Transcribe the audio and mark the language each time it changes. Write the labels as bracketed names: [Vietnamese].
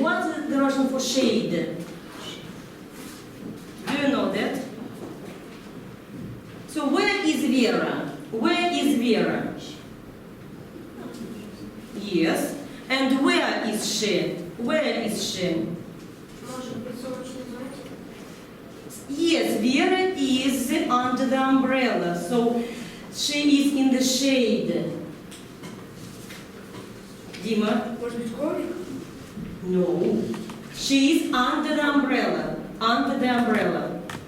[English] What is the Russian for shade? Do you know that? So where is Vera? Where is Vera? Yes. And where is is she? Where is she? [Russian] Может быть, солнечный зонтик? [English] Yes, Vera is under the umbrella, so she is in the shade. Dima? [Russian] Может быть, коврик? [English] No. She is under the umbrella. Under the umbrella.